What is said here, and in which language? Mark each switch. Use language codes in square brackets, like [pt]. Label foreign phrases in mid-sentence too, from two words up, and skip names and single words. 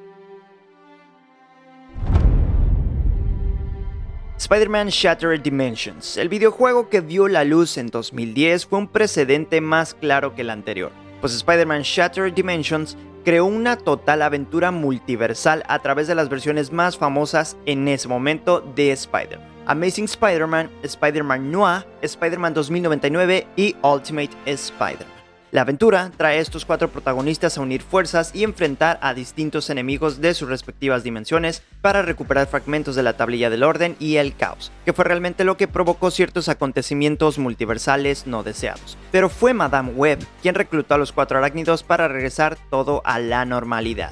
[es] Spider-Man Shattered Dimensions. El videojuego que vio la luz en 2010 fue un precedente más claro que el anterior, pues Spider-Man Shattered Dimensions creó una total aventura multiversal a través de las versiones más famosas en ese momento de Spider-Man: Amazing Spider-Man, Spider-Man Noir, Spider-Man 2099 y Ultimate Spider-Man. La aventura trae a estos 4 protagonistas a unir fuerzas y enfrentar a distintos enemigos de sus respectivas dimensiones para recuperar fragmentos de la tablilla del orden y el caos, que fue realmente lo que provocó ciertos acontecimientos multiversales no deseados. Pero fue Madame Web quien reclutó a los 4 arácnidos para regresar todo a la normalidad.